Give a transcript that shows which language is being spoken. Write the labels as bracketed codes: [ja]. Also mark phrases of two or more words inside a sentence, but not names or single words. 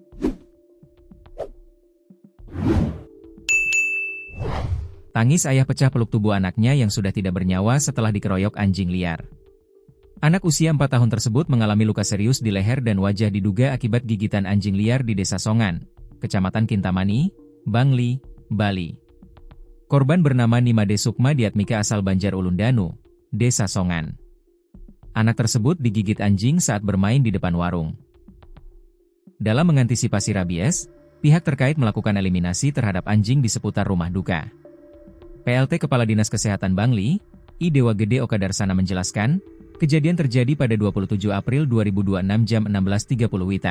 [id] Tangis ayah pecah peluk tubuh anaknya yang sudah tidak bernyawa setelah dikeroyok anjing liar. Anak usia 4 tahun tersebut mengalami luka serius di leher dan wajah diduga akibat gigitan anjing liar di Desa Songan, Kecamatan Kintamani, Bangli, Bali. Korban bernama Nimade Sukma Diatmika asal Banjar Ulundanu, Desa Songan. Anak tersebut digigit anjing saat bermain di depan warung. Dalam mengantisipasi rabies, pihak terkait melakukan eliminasi terhadap anjing di seputar rumah duka. PLT Kepala Dinas Kesehatan Bangli, I Dewa Gede Okadarsana menjelaskan, kejadian terjadi pada 27 April 2026 jam 16.30 WITA.